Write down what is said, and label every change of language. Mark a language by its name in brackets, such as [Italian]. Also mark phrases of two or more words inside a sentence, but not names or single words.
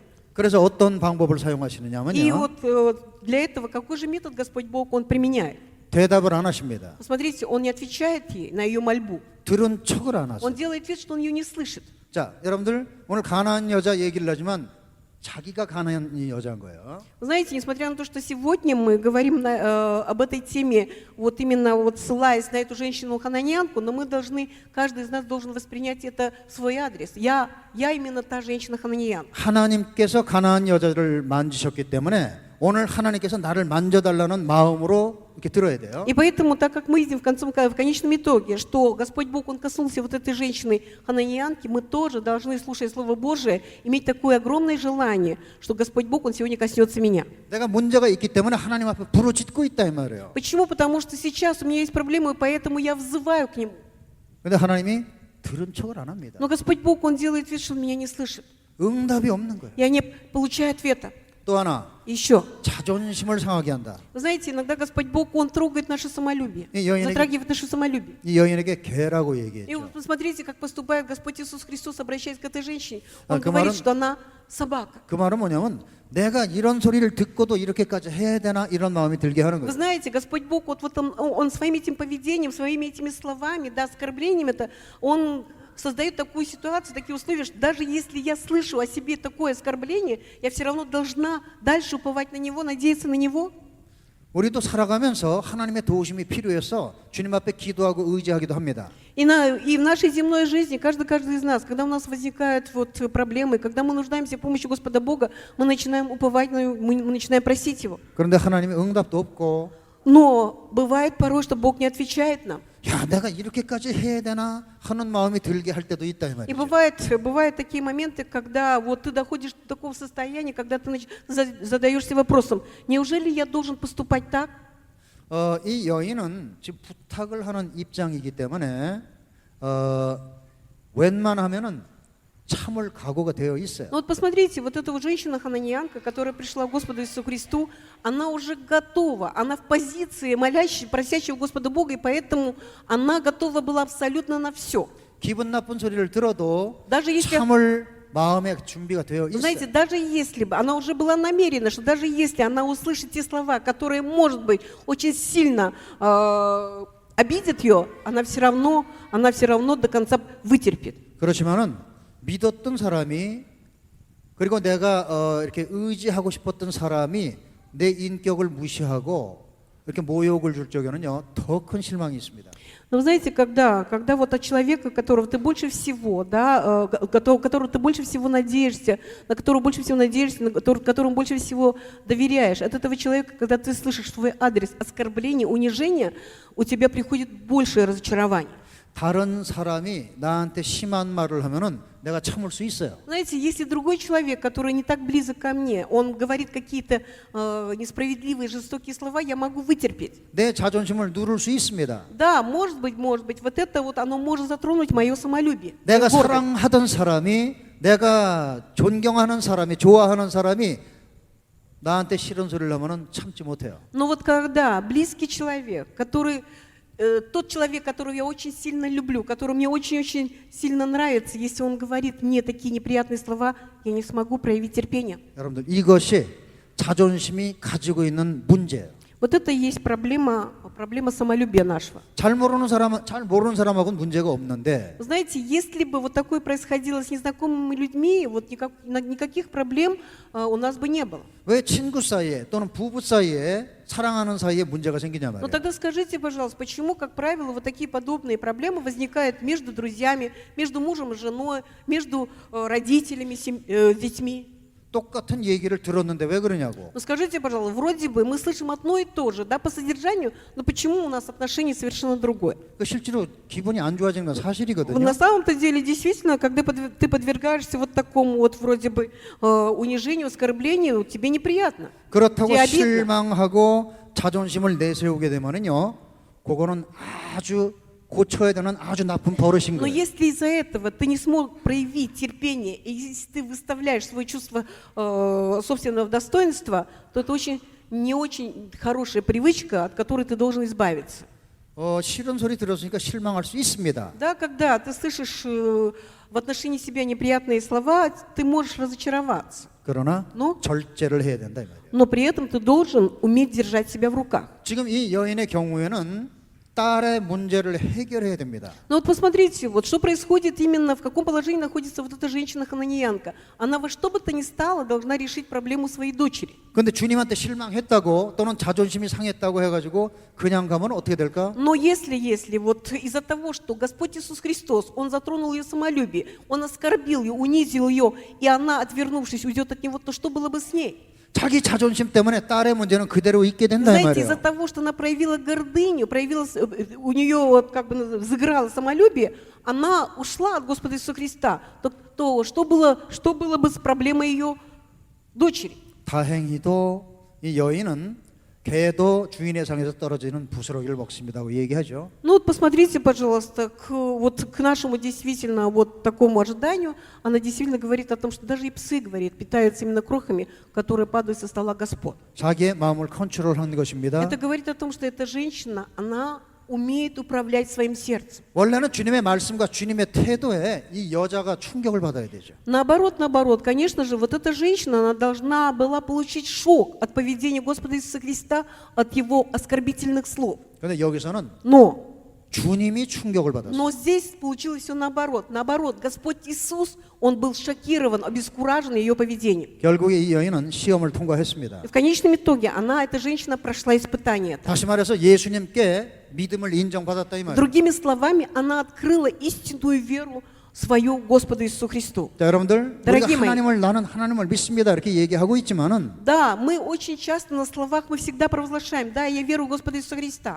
[Korean] 그래서 어떤 방법을 [Russian] И [Korean] 사용하시느냐면요. [Russian] вот для этого какой же метод Господь Бог Он применяет? [Korean] 대답을 안 하십니다. [Russian] Посмотрите, Он не отвечает ей на ее мольбу. [Korean] 들은 척을 안 하세요. [Russian] Он делает вид, что Он ее не слышит. [Korean] 자, 여러분들 오늘 가나안 여자 얘기를 하지만 자기가 가나안 여자인 거예요. [Russian] Вы знаете, несмотря на то, что сегодня мы говорим об этой теме, вот именно вот ссылаясь на эту женщину-хананянку, но мы должны, каждый из нас должен воспринять это в свой адрес. Я именно та женщина-хананянка. [Korean] 하나님께서 가나안 여자를 만지셨기 때문에 오늘 하나님께서 나를 만져달라는 마음으로 이렇게 들어야 돼요. [Russian] И поэтому, так как мы видим в конечном итоге, что Господь Бог, Он коснулся вот этой женщины-хананянки, мы тоже должны, слушая Слово Божие, иметь такое огромное желание, что Господь Бог, Он сегодня коснется меня. [Korean] 내가 문제가 있기 때문에 하나님 앞에 부르짖고 있다 이 말이에요. [Russian] Почему? Потому что сейчас у меня есть проблемы, и поэтому я взываю к Нему. [Korean] 근데 하나님이 들은 척을 안 합니다. [Russian] Но Господь Бог, Он делает вид, что Он меня не слышит. [Korean] 응답이 없는 거예요. [Russian] Я не получаю ответа. [Korean] 또 하나 [Russian] Еще. [Korean] 자존심을 상하게 한다. [Russian] Вы знаете, иногда Господь Бог, Он трогает наше самолюбие, И я затрагивает наше самолюбие. [Korean] 이 여인에게 개라고 [Russian] И [Korean] 얘기했죠. [Russian] вот посмотрите, как поступает Господь Иисус Христос, обращаясь к этой женщине. А, Он [Korean] 그 [Russian] говорит, [Korean] 말은- [Russian] что она собака. [Korean] 그 말은 뭐냐면 내가 이런 소리를 듣고도 이렇게까지 해야 되나 이런 마음이 들게 하는 [Russian] Вы [Korean] 거예요. [Russian] знаете, Господь Бог, вот он своим этим поведением, своими этими словами, да, оскорблениями, Он создает такую ситуацию, такие условия, что даже если я слышу о себе такое оскорбление, я все равно должна дальше уповать на Него, надеяться на Него. [Korean] 우리도 살아가면서 하나님의 도우심이 필요해서 주님 앞에 기도하고 의지하기도 합니다. [Russian] И в нашей земной жизни, каждый из нас, когда у нас возникают вот проблемы, когда мы нуждаемся в помощи Господа Бога, мы начинаем уповать на Него, мы начинаем просить Его. [Korean] 그런데 하나님의 응답도 없고 [Russian] Но бывает порой, что Бог не отвечает нам. [Korean] 야 내가 이렇게까지 해야 되나 하는 마음이 들게 할 때도 있다 이 [Russian] И [Korean] 말이죠. [Russian] бывают такие моменты, когда вот ты доходишь до такого состояния, когда ты задаешься вопросом: неужели я должен поступать так? [Korean] 이 여인은 지금 부탁을 하는 입장이기 때문에 웬만하면은 참을 각오가 되어 있어요. [Russian] Но вот посмотрите, вот эта вот женщина-хананиянка, которая пришла к Господу Иисусу Христу, она уже готова, она в позиции молящей, просящего Господа Бога, и поэтому она готова была абсолютно на все. [Korean] 기분 나쁜 소리를 들어도 [Russian] Даже если, [Korean] 참을 마음의 준비가 되어 [Russian] вы знаете, [Korean] 있어요. [Russian] даже если бы, она уже была намерена, что даже если она услышит те слова, которые, может быть, очень сильно обидят ее, она все равно до конца вытерпит. [Korean] 그렇지만은 믿었던 사람이 그리고 내가 이렇게 의지하고 싶었던 사람이 내 인격을 무시하고 이렇게 모욕을 줄 적에는요 더 큰 실망이 있습니다. [Russian] Но вы знаете, когда вот от человека, которого ты больше всего, да, которого ты больше всего надеешься, на которого больше всего надеешься, которому больше всего доверяешь, от этого человека, когда ты слышишь свой адрес оскорбления, унижения, у тебя приходит большее разочарование. [Korean] 다른 사람이 나한테 심한 말을 하면은 내가 참을 수 있어요. [Russian] Знаете, если другой человек, который не так близок ко мне, он говорит какие-то несправедливые, жестокие слова, я могу вытерпеть. [Korean] 내 자존심을 누를 수 있습니다. [Russian] Да, может быть, вот это вот, оно может затронуть мое самолюбие. [Korean] 내가 [Russian] гордость. [Korean] 사랑하던 사람이, 내가 존경하는 사람이, 좋아하는 사람이 나한테 싫은 소리를 하면은 참지 못해요. [Russian] Но вот когда близкий человек, тот человек, которого я очень сильно люблю, который мне очень-очень сильно нравится, если он говорит мне такие неприятные слова, я не смогу проявить терпение. [Korean] 여러분들, 이것이 자존심이 가지고 있는 문제예요. [Russian] Вот это и есть проблема самолюбия нашего. [Korean] 잘 모르는 사람하고는 문제가 없는데 [Russian] Знаете, если бы вот такое происходило с незнакомыми людьми, вот никаких проблем у нас бы не было. [Korean] 왜 친구 사이에 또는 부부 사이에 사랑하는 사이에 문제가 생기냐 [Russian] Но [Korean] 말이에요. [Russian] тогда скажите, пожалуйста, почему, как правило, вот такие подобные проблемы возникают между друзьями, между мужем и женой, между родителями, детьми? [Korean] 똑같은 얘기를 들었는데 왜 그러냐고. [Russian] Ну скажите, пожалуйста, вроде бы мы слышим одно и то же, да, по содержанию, но почему у нас отношение совершенно другое? [Korean] 실제로 기분이 안 좋아지는 건 사실이거든요. [Russian] На самом-то деле, действительно, когда ты подвергаешься вот такому вот вроде бы унижению, оскорблению, тебе неприятно. [Korean] 그렇다고 [Russian] тебе обидно. [Korean] 실망하고 자존심을 내세우게 되면은요, 그거는 아주 고쳐야 되는 아주 나쁜 버릇인 [Russian] Но [Korean] 거예요. [Russian] если из-за этого ты не смог проявить терпение, и если ты выставляешь свое чувство собственного достоинства, то это не очень хорошая привычка, от которой ты должен избавиться. [Korean] 싫은 소리 들었으니까 실망할 수 있습니다. [Russian] Да, когда ты слышишь в отношении себя неприятные слова, ты можешь разочароваться. [Korean] 그러나 [Russian] Ну? [Korean] 절제를 해야 된다 이 말이에요. [Russian] Но при этом ты должен уметь держать себя в руках. [Korean] 지금 이 여인의 경우에는 딸의 문제를 해결해야 됩니다. [Russian] Но вот посмотрите, вот что происходит именно, в каком положении находится вот эта женщина-хананиянка. Она во что бы то ни стало должна решить проблему своей дочери. [Korean] 그런데 주님한테 실망했다고 또는 자존심이 상했다고 해가지고 그냥 가면 어떻게 될까? [Russian] Но если вот из-за того, что Господь Иисус Христос, Он затронул ее самолюбие, Он оскорбил ее, унизил ее, и она, отвернувшись, уйдет от Него, то что было бы с ней? [Korean] 자기 자존심 때문에 딸의 문제는 그대로 있게 된다 이 [Russian] Знаете, из-за [Korean] 말이에요. [Russian] того, что она проявила гордыню, у нее вот как бы взыграло самолюбие, она ушла от Господа Иисуса Христа. То что было бы с проблемой ее дочери? [Korean] 다행히도 이 여인은 개도 주인의 상에서 떨어지는 부스러기를 먹습니다고 얘기하죠. [Russian] Ну вот посмотрите, пожалуйста, к нашему действительно вот такому ожиданию, она действительно говорит о том, что даже и псы, говорит, питаются именно крохами, которые падают со стола Господ. [Korean] 자기의 마음을 컨트롤하는 것입니다. [Russian] Это говорит о том, что эта женщина, она умеет управлять своим сердцем. [Korean] 원래는 주님의 말씀과 주님의 태도에 이 여자가 충격을 받아야 되죠. [Russian] Наоборот, конечно же, вот эта женщина, она должна была получить шок от поведения Господа Иисуса Христа, от Его оскорбительных слов. [Korean] 그런데 여기서는 [Russian] Но [Korean] 주님이 충격을 받았어요. [Russian] Но здесь получилось все наоборот. Наоборот, Господь Иисус, Он был шокирован, обескуражен ее поведением. [Korean] 결국에 이 여인은 시험을 통과했습니다. [Russian] И в конечном итоге эта женщина прошла испытание. [Korean] 다시 말해서 예수님께 믿음을 인정받았다 이 말이에요. [Russian] Другими словами, она открыла истинную веру свою Господу Иисусу Христу. [Korean] 자, 여러분들, [Russian] Дорогие [Korean] 우리가 [Russian] мои. [Korean] 나는 하나님을 믿습니다 이렇게 얘기하고 있지만은 [Russian] Да, мы очень часто на словах, мы всегда провозглашаем, да, я верую в Господа Иисуса Христа.